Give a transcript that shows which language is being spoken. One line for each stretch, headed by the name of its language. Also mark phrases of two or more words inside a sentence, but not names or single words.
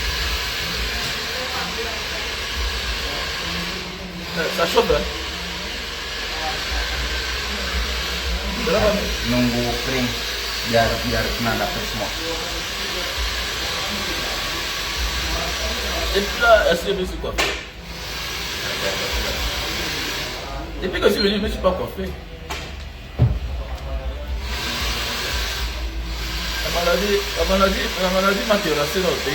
French: Ça chauffe, hein?
Indonesian: Berapa? Nunggu kering biar kena dapet semua.
French: Et puis là, est-ce que je me suis coiffé? Depuis que je suis venu, je ne me suis pas coiffé. La maladie m'a terrassé dans le pays.